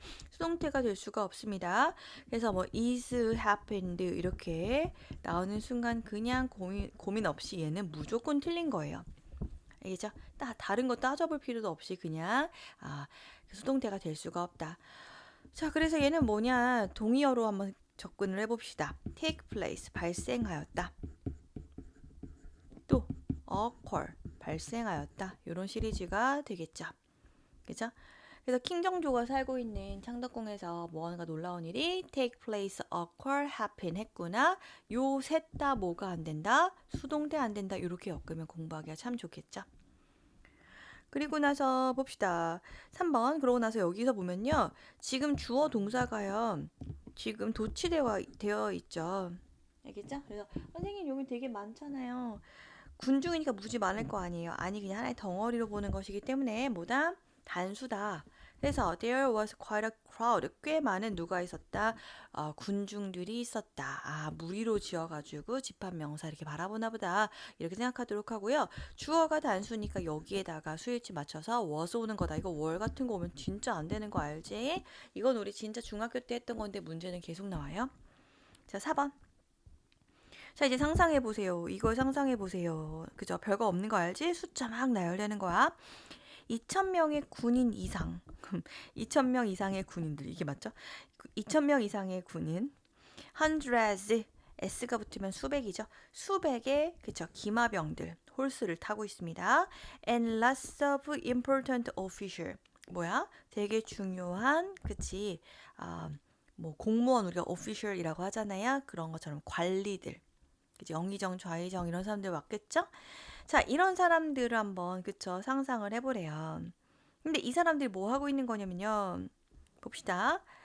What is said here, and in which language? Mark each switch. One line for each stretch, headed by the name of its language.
Korean: 수동태가 될 수가 없습니다. 그래서 뭐
English: is happened
Korean: 이렇게 나오는 순간 그냥 고민 없이 얘는 무조건 틀린 거예요. 알겠죠? 다른 거 따져볼 필요도 없이 그냥 수동태가 될 수가 없다. 자, 그래서 얘는 뭐냐? 동의어로 한번 접근을 해봅시다.
English: take place, 발생하였다.
Korean: 또 occur, 발생하였다. 이런 시리즈가 되겠죠. 그죠? 그래서 킹정조가 살고 있는 창덕궁에서 무언가 놀라운 일이
English: take place, occur, happen
Korean: 했구나. 요 셋 다 뭐가 안 된다? 수동태 안 된다. 이렇게 엮으면 공부하기가 참 좋겠죠. 그리고 나서 봅시다. 3번. 그러고 나서 여기서 보면요. 지금 주어 동사가요. 지금 도치되어 있죠. 알겠죠? 그래서 선생님 여기 되게 많잖아요. 군중이니까 무지 많을 거 아니에요. 아니 그냥 하나의 덩어리로 보는 것이기 때문에 뭐다? 단수다. 그래서
English: there was quite a crowd.
Korean: 꽤 많은 누가 있었다? 군중들이 있었다. 무리로 지어가지고 집합명사 이렇게 바라보나 보다. 이렇게 생각하도록 하고요. 주어가 단수니까 여기에다가 수일치 맞춰서 was 오는 거다. 이거 월 같은 거 오면 진짜 안 되는 거 알지? 이건 우리 진짜 중학교 때 했던 건데 문제는 계속 나와요. 자, 4번. 자, 이제 상상해 보세요. 이걸 상상해 보세요. 그죠? 별거 없는 거 알지? 숫자 막 나열되는 거야. 2,000명의 군인 이상. 2,000명 이상의 군인들. 이게 맞죠? 2,000명 이상의 군인. hundreds. S가 붙으면 수백이죠. 수백의 그쵸 기마병들. 홀스를 타고 있습니다.
English: And lots of important official.
Korean: 뭐야? 되게 중요한 그치? 뭐 공무원 우리가 official이라고 하잖아요. 그런 것처럼 관리들. 그치? 영의정, 좌의정 이런 사람들 맞겠죠? 자, 이런 사람들을 한번 그쵸 상상을 해보래요. 근데 이 사람들이 뭐 하고 있는 거냐면요. 봅시다.